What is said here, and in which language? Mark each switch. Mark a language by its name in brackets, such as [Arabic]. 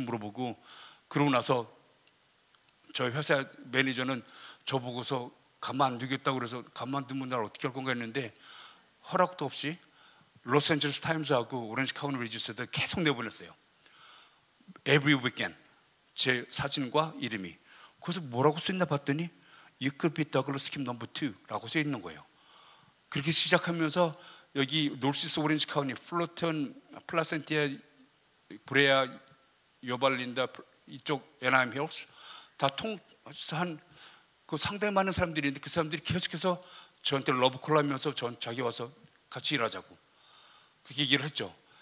[Korean] 물어보고, 그러고 나서 저희 회사 매니저는 저보고서 가만 안 두겠다고 그래서 가만두면 날 어떻게 할 건가 했는데 허락도 없이 로스앤젤레스 타임즈하고 오렌지 카운티 리지스에다 계속 내보냈어요. [English] Every weekend [Korean] 제 사진과 이름이. 그래서 뭐라고 써있나 봤더니 [English] You could be Douglas Kim No. [Korean] 2라고 써있는 거예요. 그렇게 시작하면서 여기 노스이스트 오렌지 카운티, 플로턴, 플라센티아, 브레아, 요발린다 이쪽 애나임 힐스 다 한 그 상당히 많은 사람들이 있는데 그 사람들이 계속해서 저한테 러브콜 하면서 자기 와서 같이 일하자고 그렇게 얘기를 했죠.